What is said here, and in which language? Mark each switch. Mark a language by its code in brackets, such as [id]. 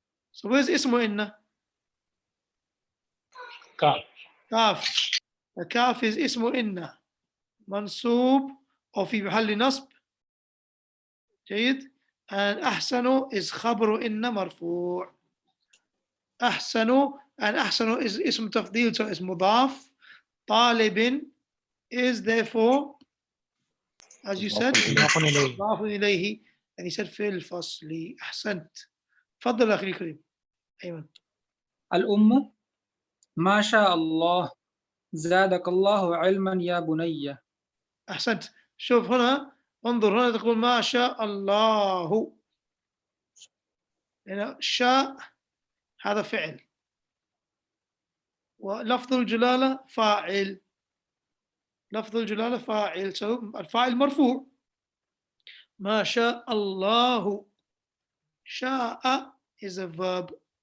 [en] So where's ismu inna? Kaf. Kaf. The kaf is ismu inna. Mansub or fi [ar] محل نصب. جيد. [en] And أحسن is خبر inna marfu'. أحسن, and أحسن is اسم تفضيل, so it's مضاف. طالب is therefore, as you said, مضاف إليه, and he said [ar] في الفصل. أحسنت. تفضل أخي الكريم. أيمن. الأم ما شاء الله زادك الله علما يا بني. أحسنت. شوف هنا, انظر هنا تقول ما شاء الله. هنا شاء هذا فعل, ولفظ الجلالة فاعل. لفظ الجلالة فاعل, so الفاعل مرفوع. ما شاء الله. [en] شاء is a verb.